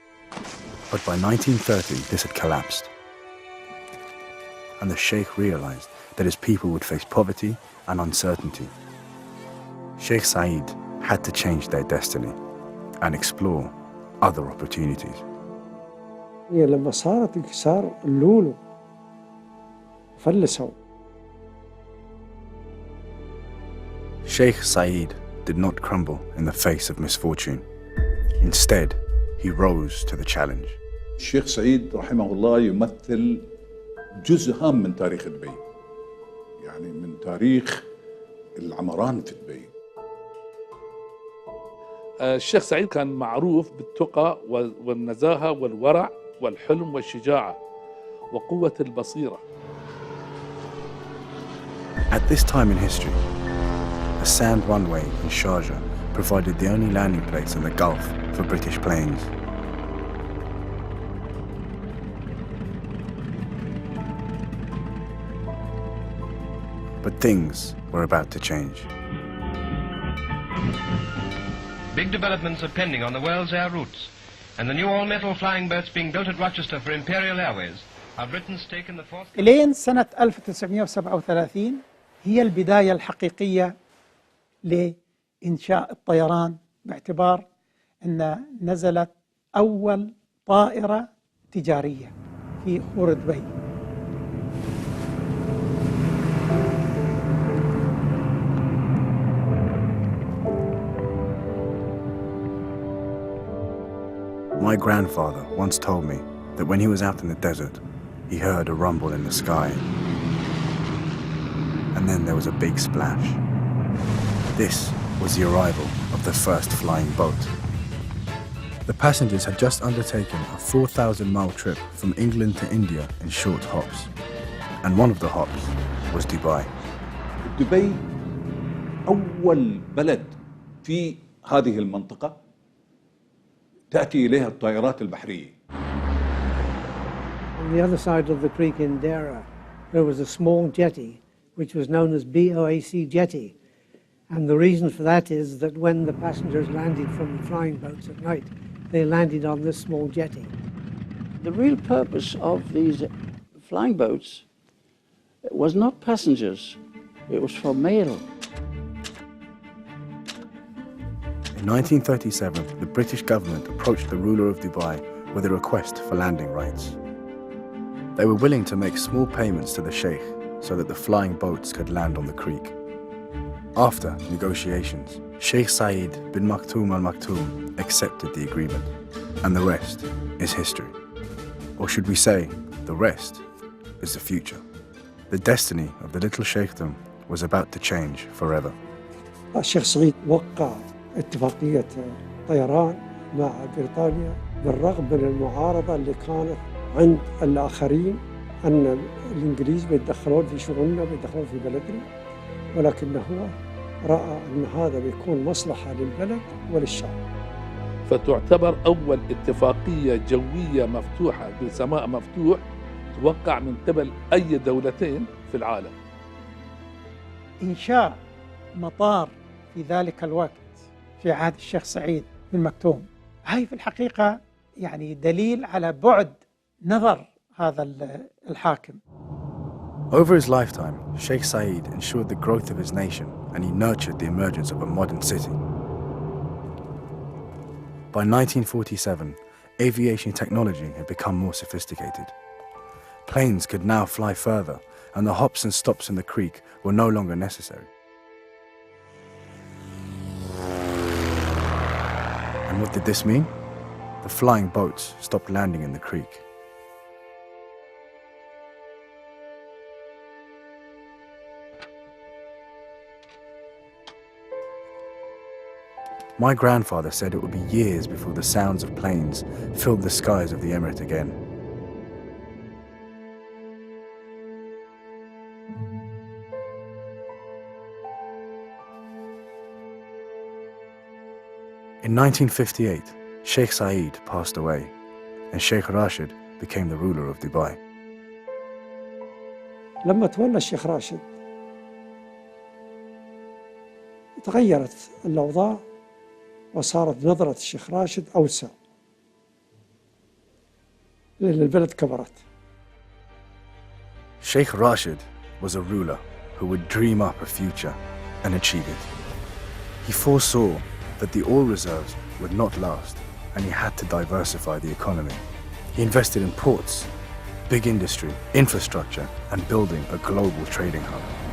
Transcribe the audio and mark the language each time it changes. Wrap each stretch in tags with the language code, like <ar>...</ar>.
<en>But by 1930, this had collapsed, and the Sheikh realized that his people would face poverty and uncertainty. Sheikh Zayed had to change their destiny and explore other opportunities.</en> <ar>لما صارت انكسار اللولو فلسوا.</ar> <en>Sheikh Zayed did not crumble in the face of misfortune. Instead, he rose to the challenge.</en> <ar>الشيخ سعيد رحمه الله يمثل جزء هام من تاريخ دبي، يعني من تاريخ العمران في دبي. الشيخ سعيد كان معروف بالتقى والنزاهة والورع والحلم والشجاعة وقوة البصيرة.</ar> <en>At this time in history, a sand runway in Sharjah provided the only landing place in the Gulf for British planes. But things were about to change. Big developments are pending on the world's air routes, and the new all-metal flying boats being built at Rochester for Imperial Airways are Britain's stake in the fourth...</en> <ar>إلين سنة 1937 هي البداية الحقيقية لإنشاء الطيران، باعتبار أن نزلت أول طائرة تجارية في خور دبي.</ar> <en>My grandfather once told me that when he was out in the desert, he heard a rumble in the sky. And then there was a big splash. This was the arrival of the first flying boat. The passengers had just undertaken a 4,000-mile trip from England to India in short hops. And one of the hops was Dubai.</en> <ar>دبي أول بلد في هذه المنطقة تأتي إليها الطائرات البحرية.</ar> <en>On the other side of the creek in Dera, there was a small jetty, which was known as BOAC Jetty. And the reason for that is that when the passengers landed from the flying boats at night, they landed on this small jetty. The real purpose of these flying boats was not passengers, it was for mail. In 1937, the British government approached the ruler of Dubai with a request for landing rights. They were willing to make small payments to the Sheikh so that the flying boats could land on the creek. After negotiations, Sheikh Said bin Maktoum Al Maktoum accepted the agreement, and the rest is history. Or should we say, the rest is the future. The destiny of the little Sheikhdom was about to change forever.</en> <ar>الشيخ سعيد وقع اتفاقية طيران مع بريطانيا بالرغم من المعارضة اللي كانت عند الآخرين أن الإنجليز بيتدخلون في شؤوننا بيتدخلون في بلدنا، ولكنه هو رأى أن هذا بيكون مصلحة للبلد وللشعب. فتعتبر أول اتفاقية جوية مفتوحة بسماء مفتوح توقع من قبل أي دولتين في العالم. إنشاء مطار في ذلك الوقت في عهد الشيخ سعيد بن مكتوم، هاي في الحقيقة يعني دليل على بعد نظر هذا الحاكم.</ar> <en>Over his lifetime, Sheikh Said ensured the growth of his nation and he nurtured the emergence of a modern city. By 1947, aviation technology had become more sophisticated. Planes could now fly further, and the hops and stops in the creek were no longer necessary. And what did this mean? The flying boats stopped landing in the creek. My grandfather said it would be years before the sounds of planes filled the skies of the emirate again. In 1958, Sheikh Said passed away, and Sheikh Rashid became the ruler of Dubai.</en> <ar>لما تولى الشيخ راشد تغيرت الأوضاع وصارت نظرة الشيخ راشد أوسع لأن البلد كبرت.</ar> <en>Sheikh Rashid was a ruler who would dream up a future and achieve it. He foresaw that the oil reserves would not last and he had to diversify the economy. He invested in ports, big industry, infrastructure, and building a global trading hub.</en>